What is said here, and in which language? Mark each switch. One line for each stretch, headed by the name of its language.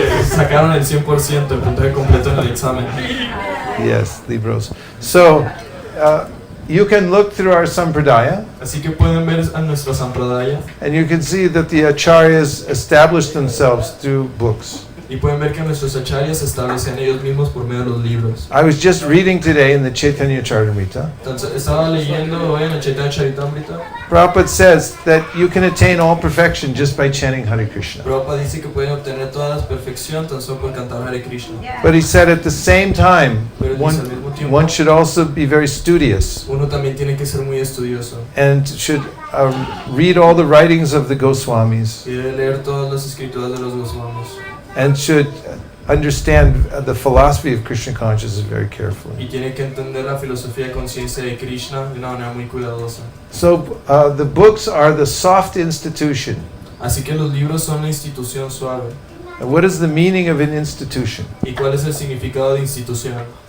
Spanish: Sacaron el 100% el puntaje completo en el examen.
English: Yes, libros. So, you can look through our Sampradaya,
Spanish: Así que pueden ver a nuestra Sampradaya
English: and you can see that the acharyas established themselves through books.
Spanish: Y pueden ver que nuestros acharyas se establecen ellos mismos por medio de los libros.
English: I was just reading today in the Chaitanya Charitamrita.
Spanish: Entonces, estaba leyendo hoy en el Chaitanya Charitamrita.
English: Prabhupada says that you can attain all perfection just by chanting Hare Krishna.
Spanish: Prabhupada dice que pueden obtener toda la perfección tan solo por cantar Hare Krishna.
English: But he said at the same time,
Spanish: Pero dice al mismo tiempo,
English: one should also be very studious
Spanish: uno también tiene que ser muy estudioso
English: and should read all the writings of the Goswamis
Spanish: y debe leer todas las escrituras de los Goswamis
English: and should understand the philosophy of Krishna consciousness very carefully.
Spanish: y tiene que entender la filosofía de conciencia de Krishna de una manera muy cuidadosa.
English: So the books are the soft institution.
Spanish: Así que los libros son la institución suave.
English: And what is the meaning of an institution?
Spanish: ¿Y cuál es el significado de institución?